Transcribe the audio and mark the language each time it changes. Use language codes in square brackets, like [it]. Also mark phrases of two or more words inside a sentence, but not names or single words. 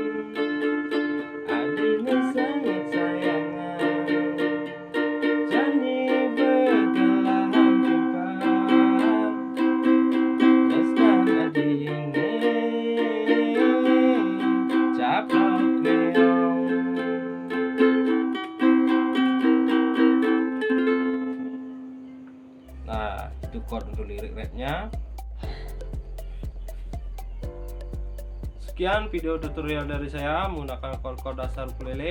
[ban] adine sangat sayangan, jani bergelahan timpang, tresna adine caplok meong. [id] Nah, itu chord untuk lirik rapnya. Sekian video tutorial dari saya menggunakan chord-chord dasar ukulele.